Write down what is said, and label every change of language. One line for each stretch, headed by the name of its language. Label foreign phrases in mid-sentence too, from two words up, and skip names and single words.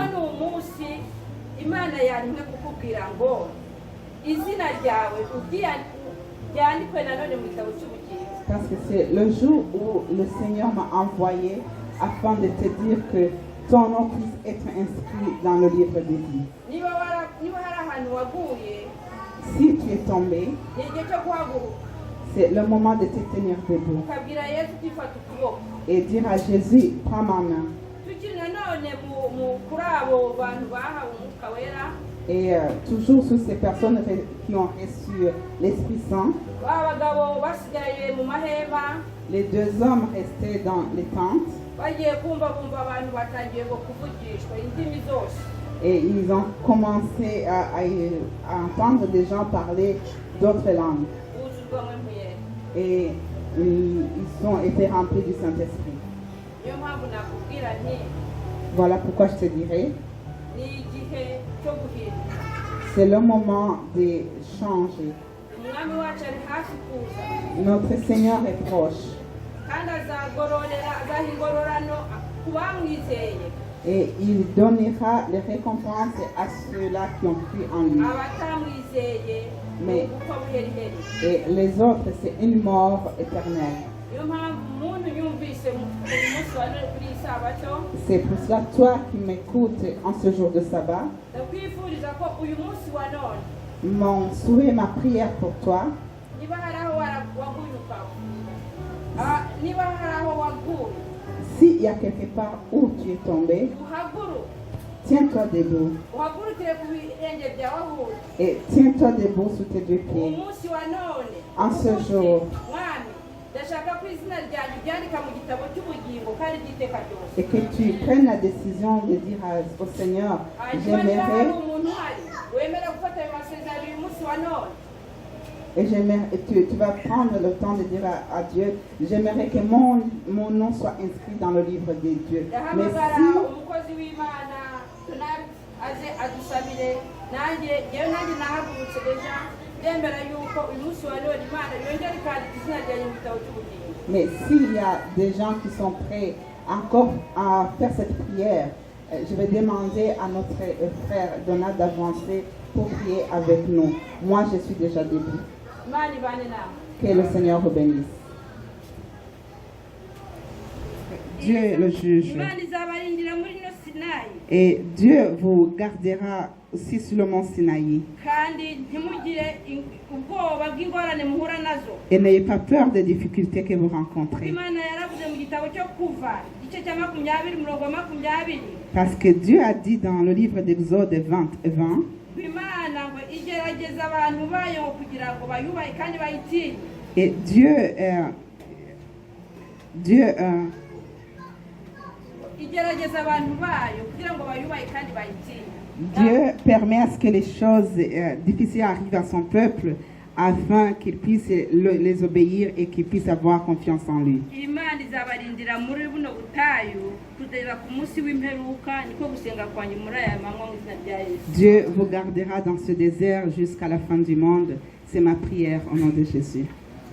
Kinyarwanda: Kuko ni umunsi Imana yantumye kukubwira ngo izina ryawe ryandikwe nanone mu gitabo cy'ubugingo.
French: Parce que c'est le jour où le Seigneur m'a envoyé afin de te dire que ton nom puisse être inscrit dans le livre de vie.
Kinyarwanda: Niba hari ahantu waguye,
French: Si tu es tombé,
Kinyarwanda: ni igihe cyo guhaguruka
French: c'est le moment de te tenir debout
Kinyarwanda: ukabwira Yesu utifata ukuboko.
French: et dire à Jésus, prends ma main.
Kinyarwanda: Tukiri nanone kuri abo bantu bahawe umwuka wera,
French: Et toujours sur ces personnes qui ont reçu l'Esprit Saint,
Kinyarwanda: ba bagabo basigaye mu mahema
French: les 2 hommes restés dans les tentes
Kinyarwanda: bagiye kumva abantu batangiye ngo kuvugishwa indimi zose.
French: et ils ont commencé à entendre des gens parler d'autres langues.
Kinyarwanda: Buzuzwamo impuyere.
French: Et ils ont été remplis du Saint-Esprit.
Kinyarwanda: Niyo mpamvu nakubwira nti
French: Voilà pourquoi je te dirais,
Kinyarwanda: ni igihe cyo guhinduka.
French: c'est le moment de changer.
Kinyarwanda: Umwami wacu ari hafi kuza
French: Notre Seigneur est proche
Kinyarwanda: kandi azaha ingororano ku bamwizeye,
French: et il donnera les récompenses à ceux-là qui ont cru en lui.
Kinyarwanda: abatamwizeye
French: Mais-
Kinyarwanda: gupfa buheriheri.
French: Et les autres, c'est une mort éternelle.
Kinyarwanda: Niyo mpamvu umuntu yumvise uyu munsi wa none kuri iyi sabato,
French: C'est pour cela, toi qui m'écoutes en ce jour de sabbat,
Kinyarwanda: ndakwifuriza ko uyu munsi wa none
French: mon souhait, ma prière pour toi,
Kinyarwanda: niba hari aho waguye niba hari aho waguye
French: s'il y a quelque part où tu es tombé,
Kinyarwanda: uhaguruke,
French: tiens-toi debout
Kinyarwanda: uhagurukire ku birenge byawe ahuye.
French: et tiens-toi debout sous tes 2
Kinyarwanda: uyu
French: pieds.
Kinyarwanda: munsi wa none
French: En ce
Kinyarwanda: umunsi,
French: jour.
Kinyarwanda: mwami ndashaka ko izina ryanjye ryandika mu gitabo cy'ubugingo kandi ry'iteka ryose.
French: Et que tu prennes la décision de dire au Seigneur,
Kinyarwanda: hanyuma niba hari
French: j'aimerais,
Kinyarwanda: umuntu uhari wemera gufata ayo masezerano uyu munsi wa none,
French: et tu vas prendre le temps de dire à Dieu, j'aimerais que mon nom soit inscrit dans le livre de Dieu. Mais
Kinyarwanda: ndahamagara
French: si
Kinyarwanda: umukozi w'Imana aze adusabire. Yewe nanjye nahagurutse deja ndemera yuko uyu munsi wa none Imana yongera ikandika izina ryanjye mu gitabo cy'ubugingo.
French: Mais s'il y a des gens qui sont prêts encore à faire cette prière, je vais demander à notre frère Donald d'avancer pour prier avec nous. Moi, je suis déjà debout.
Kinyarwanda: Imana ibane nawe.
French: Que le Seigneur vous bénisse. Dieu est le juge.
Kinyarwanda: Imana izabarindira muri no Sinayi,
French: Et Dieu vous gardera aussi sur le mont Sinaï.
Kinyarwanda: kandi ntimugire ubwoba bw'ingorane muhura nazo.
French: Et n'ayez pas peur des difficultés que vous rencontrez.
Kinyarwanda: Imana yaravuze mu gitabo cyo kuva igice cya 20 umurongo wa 20
French: Parce que Dieu a dit dans le livre d'Exode 20,
Kinyarwanda: Imana ngo igerageza abantu bayo ngo kugira ngo bayubahe kandi bayitinye.
French: et
Kinyarwanda: Igerageza abantu bayo kugira ngo bayubahe kandi bayitinye.
French: Dieu permet à ce que les choses difficiles arrivent à son peuple afin qu'il puisse les obéir et qu'il puisse avoir confiance en lui.
Kinyarwanda: Imana izabarindira muri buno butayu kugeza ku munsi w'imperuka, niko gusenga kwanjye muri aya manywa mu izina rya Yesu.
French: Dieu vous gardera dans ce désert jusqu'à la fin du monde. C'est ma prière au nom de Jésus.